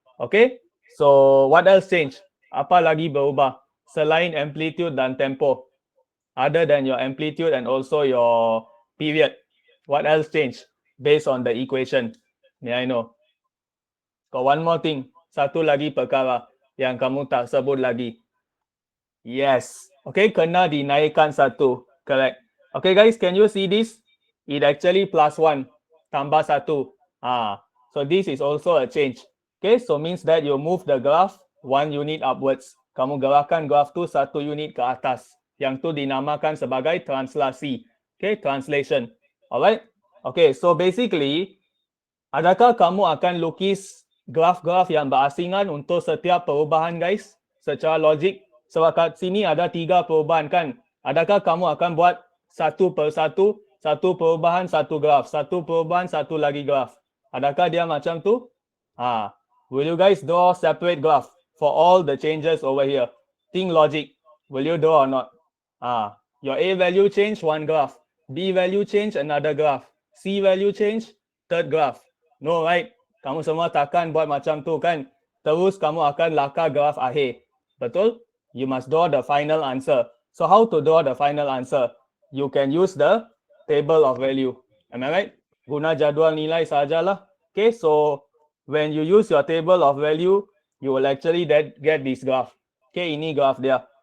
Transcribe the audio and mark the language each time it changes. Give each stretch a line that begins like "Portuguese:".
Malay: Okay,
English: so what else change?
Malay: Apa lagi berubah selain amplitude dan tempo?
English: Other than your amplitude and also your period, what else changed based on the equation? May I know? Got one more thing.
Malay: satu lagi perkara yang kamu tak sebut lagi. Yes. Okay, kena dinaikkan satu. Correct.
English: Okay guys, can you see this? It actually plus 1
Malay: tambah satu.
English: So this is also a change. Okay, so means that you move the graph 1 unit upwards.
Malay: Kamu gerakkan graph tu 1 unit ke atas. Yang tu dinamakan sebagai translasi.
English: Okay, translation.
Malay: Alright. Okay, so basically, adakah kamu akan lukis graf-graf yang berasingan untuk setiap perubahan guys? Secara logik, sebab kat sini ada 3 perubahan kan? Adakah kamu akan buat satu persatu, satu perubahan, satu graf, satu perubahan, satu lagi graf? Adakah dia macam tu?
English: Will you guys draw separate graph for all the changes over here? Think logic. Will you draw or not? Your A value change, one graph. B value change, another graph. C value change, third graph. No, right?
Malay: Kamu semua takkan buat macam tu kan? Terus kamu akan lakar graf akhir. Betul?
English: You must draw the final answer. So how to draw the final answer? You can use the table of value. Am I right?
Malay: Guna jadual nilai sajalah.
English: Okay, so when you use your table of value, you will actually get this graph. Okay,
Malay: ini graph dia.